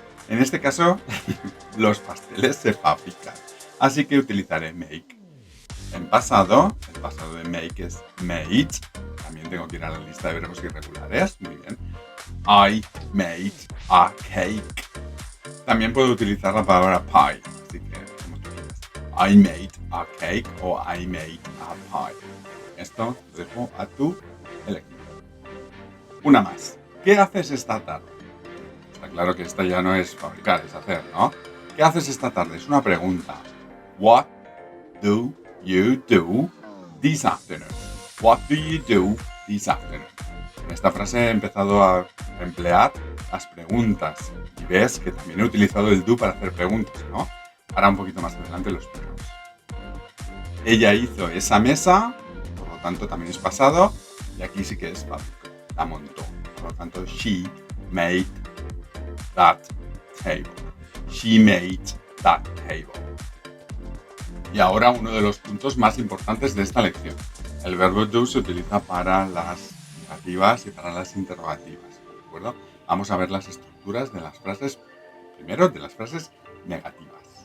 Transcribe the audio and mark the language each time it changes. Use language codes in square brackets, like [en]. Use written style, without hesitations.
[es] En este caso, los pasteles se fabrican. Así que utilizaré make. En pasado, el pasado de make es made. También tengo que ir a la lista de verbos irregulares. Muy bien. [en] I made a cake. [es] También puedo utilizar la palabra pie. Así que, como tú quieras. [en] I made a cake o I made a pie. [es] Esto lo dejo a tu elección. Una más. ¿Qué haces esta tarde? Está claro que esta ya no es fabricar, es hacer, ¿no? ¿Qué haces esta tarde? Es una pregunta. [en] What do you do this afternoon? What do you do this afternoon? [es] En esta frase he empezado a emplear las preguntas y ves que también he utilizado el do para hacer preguntas, ¿no? Ahora un poquito más adelante los explico. Ella hizo esa mesa, por lo tanto también es pasado, y aquí sí que es fabricó. la montó. Por lo tanto, [en] she made that table. She made that table. [es] Y ahora uno de los puntos más importantes de esta lección. El verbo do se utiliza para las negativas y para las interrogativas, ¿de acuerdo? Vamos a ver las estructuras de las frases, primero de las frases negativas.